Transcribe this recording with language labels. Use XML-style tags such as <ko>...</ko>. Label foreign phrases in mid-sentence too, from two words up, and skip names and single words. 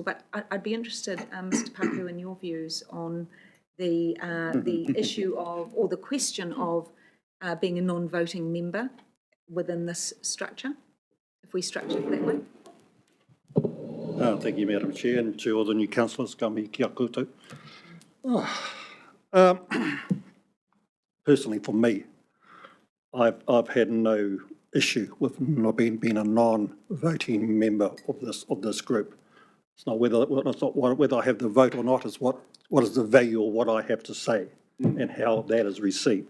<en>But I'd be interested, Mr. Paku, in your views on the issue of, or the question of being a non-voting member within this structure, if we structure it that way. Thank you, Madam Chair, and to all the new councillors,</en> <mi>ka mihi kia koutou.</mi> <en>Personally, for me, I've had no issue with not being a non-voting member of this group. It's not whether I have the vote or not. It's what is the value of what I have to say and how that is received.</en>